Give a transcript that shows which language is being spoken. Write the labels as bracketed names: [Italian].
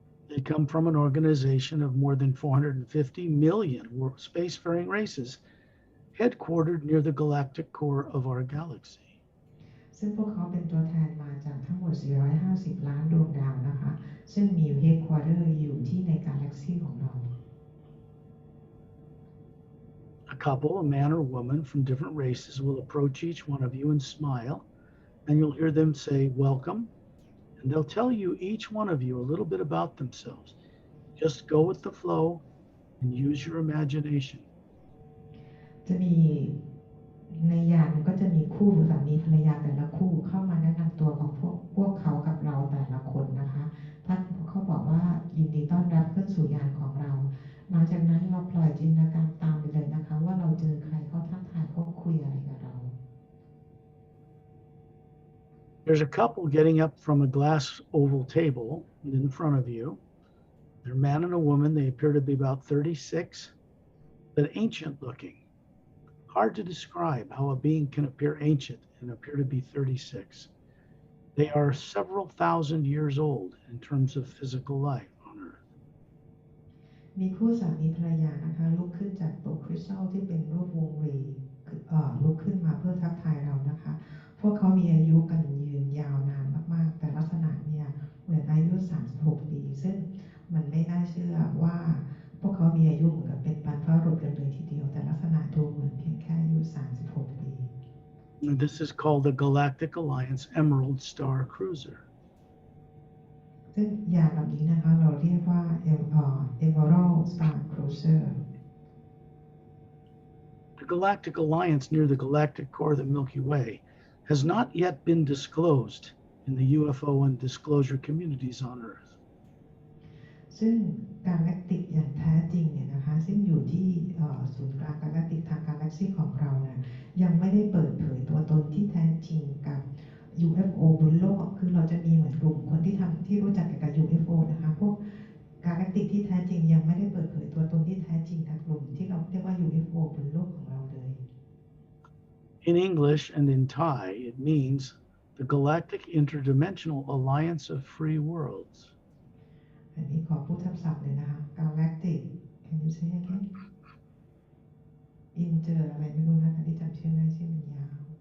[English] They come from an organization of more than 450 million spacefaring races, headquartered near the galactic core of our galaxy. [Thai] ซึ่งพวกเขาเป็นตัวแทนมาจากทั้งหมด450 ล้านดวงดาวนะคะซึ่งมีเฮดควอเตอร์อยู่ที่ในกาแล็กซีของเรา [English] A couple, a man or woman from different races, will approach each one of you and smile, and you'll hear them say, "Welcome," and they'll tell you, each one of you, a little bit about themselves. Just go with the flow and use your imagination. [Thai] จะมีในยานก็จะมีคู่สามีภรรยาแต่ละคู่เข้ามาแนะนำตัวของพวกเขากับเราแต่ละคนนะคะท่านเขาบอกว่ายินดีต้อนรับขึ้นสู่ยานของเราหลังจากนั้นเราปล่อยจินตนาการตามไปเลยนะคะว่าเราเจอใครเขาทักทายเขาคุยอะไรกับเรา [English] There's a couple getting up from a glass oval table in front of you. They're a man and a woman. They appear to be about 36, but ancient looking. Hard to describe how a being can appear ancient and appear to be 36. They are several thousand years old in terms of physical life on Earth. [Thai] มีคู่สามีภรรยานะคะลุกขึ้นจากโต๊ะคริสตัลที่เป็นรูปวงรีลุกขึ้นมาเพื่อทักทายเรานะคะพวกเขามีอายุกันยืนยาวนานมากๆแต่ลักษณะเนี่ยเหมือนอายุ36 ปีซึ่งมันไม่น่าเชื่อว่าพวกเขามีอายุเหมือนกับเป็นบรรพบุรุษกันเลยทีเดียวแต่ลักษณะดูเหมือนเพียงแค่อายุ36 ปี [English] This is called the Galactic Alliance Emerald Star Cruiser. [Thai] ซึ่งยานลำนี้นะคะเราเรียกว่า Emerald Star Cruiser. [English] The Galactic Alliance near the galactic core of the Milky Way has not yet been disclosed in the UFO and disclosure communities on Earth. [Thai] ซึ่ง Galactic อย่างแท้จริงเนี่ยนะคะซึ่งอยู่ที่ศูนย์กลาง Galactic ทาง Galaxy ของเราเนี่ยยังไม่ได้เปิดเผยตัวตนที่แท้จริงกับ UFO บนโลกคือเราจะมีเหมือนกลุ่มคนที่รู้จักเกี่ยวกับ UFO นะคะพวก Galactic ที่แท้จริงยังไม่ได้เปิดเผยตัวตนที่แท้จริงกับกลุ่มที่เราเรียกว่า UFO บนโลกของเราเลย [English] In English and in Thai, it means the Galactic Interdimensional Alliance of Free Worlds. [Thai] อันนี้ขอพูดทับศัพท์เลยนะคะ Galactic [English] Can you say again [Thai] Inter อะไรไม่รู้นะคะที่จำชื่อไม่ได้ชื่อมันยาว